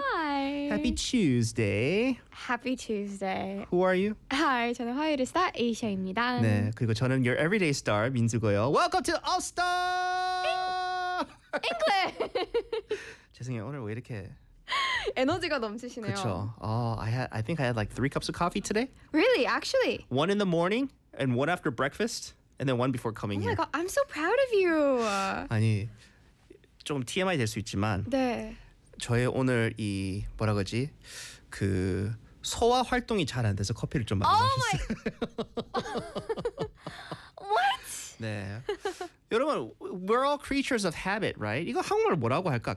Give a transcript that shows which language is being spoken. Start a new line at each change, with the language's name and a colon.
English: Hi. Happy Tuesday. Happy Tuesday. Who are you?
Korean: Hi, 저는 화요일의 스타 에이샤입니다. 네 그리고 저는
English: your everyday star
Korean: 민수고요.
English: Welcome to All Star. English.
Korean: 죄송해요 오늘 왜 이렇게. 에너지가 넘치시네요. 그쵸.
English: Oh, I think I had like 3 cups of coffee today. Really? Actually. One in the morning and one after breakfast. And then one before coming here. Oh my god, I'm so proud of you.
Korean: 아니, 좀 TMI 될 수 있지만, 네. 저의 오늘 이 뭐라 그러지? 그 소화 활동이 잘 안 돼서 커피를 좀 많이 마셨어요.
English: What?
Korean: 네. 여러분,
English: we're all creatures of habit, right?
Korean: 이거 한국말 뭐라고 할까?